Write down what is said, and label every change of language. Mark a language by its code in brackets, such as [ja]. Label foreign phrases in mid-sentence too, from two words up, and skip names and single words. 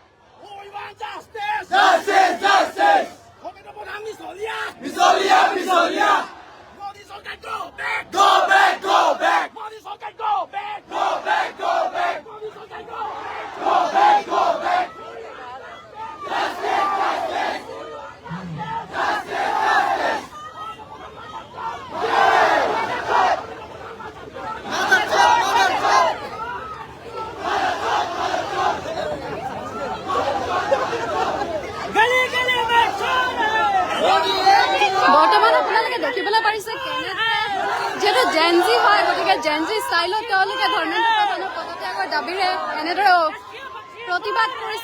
[en] Justice, justice. Misolia, misolia. Go back, go back. Go back, go back. Go back, go back. Go back, go back. Justice, justice. Justice, justice. [as] বৰ্তমান আপোনালোকে দেখিবলৈ পাৰিছে যিহেতু জেনজি হয় গতিকে জেনজি ষ্টাইলত তেওঁলোকে ধৰ্মেন্দ্ৰ প্ৰধানৰ পদত্যাগৰ দাবীৰে এনেদৰে প্ৰতিবাদ কৰিছে।